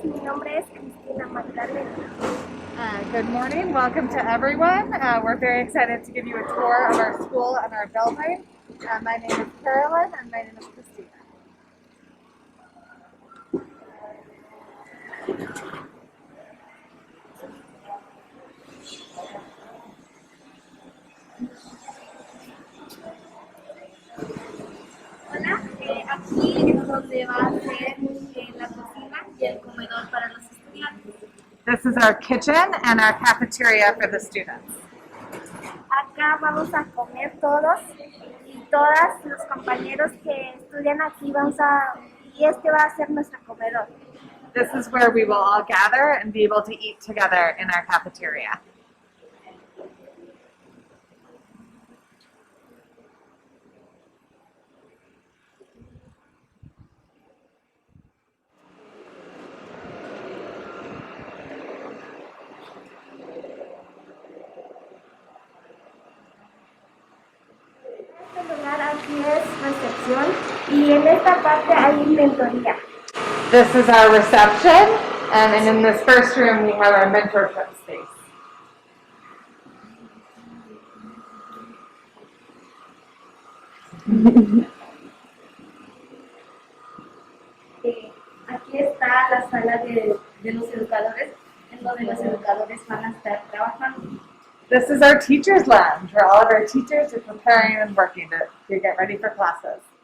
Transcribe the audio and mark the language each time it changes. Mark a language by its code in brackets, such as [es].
[es] Mi nombre es Cristina Magdalena. [en] Good morning. Welcome to everyone. We're very excited to give you a tour of our school and our building. My name is Carolyn and my name is Christina. [es] Hola, aquí es donde va a ser la cocina y el comedor para los estudiantes. [en] This is our kitchen and our cafeteria for the students. [es] Acá vamos a comer todos y todas los compañeros que estudian aquí y este va a ser nuestro comedor. [en] This is where we will all gather and be able to eat together in our cafeteria. [es] Este lugar aquí es recepción y en esta parte hay mentoría. [en] This is our reception, and in this first room we have our mentorship space. [es] Aquí está la sala de los educadores, en donde los educadores van a estar trabajando. [en] This is our teacher's lounge, where all of our teachers are preparing and working to get ready for classes.